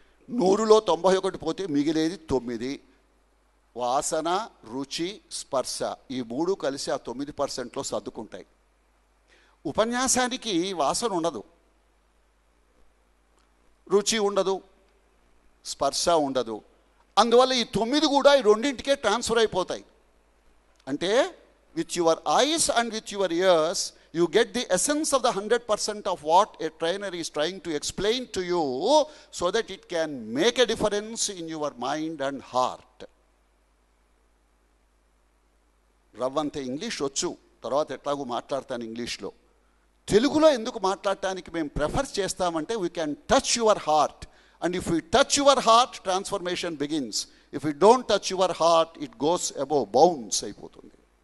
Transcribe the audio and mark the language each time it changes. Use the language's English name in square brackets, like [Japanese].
[Telugu] 100లో 91 పోతే మిగిలేది 9. వాసన, రుచి, స్పర్శ ఈ 3 కలిసి ఆ 9%లో సర్దుకుంటాయి. ఉపన్యాసానికి వాసన ఉండదు, రుచి ఉండదు, స్పర్శ ఉండదు. అందువల్ల ఈ 9 కూడా ఈ రెండింటికే ట్రాన్స్ఫర్ అయిపోతాయి. [English] అంటే with your eyes and with your ears you get the essence of the 100% of what a trainer is trying to explain to you so that it can make a difference in your mind and heart. [Telugu] రవ్వంతే English వచ్చు, తర్వాత ఎట్లాగూ మాట్లాడతాను ఇంగ్లీష్లో. తెలుగులో ఎందుకు మాట్లాడటానికి మేము prefer చేస్తామంటే [English] We can touch your heart, and if you touch your heart transformation begins. If you don't touch your heart it goes above, [Telugu] bounce అయిపోతుంది.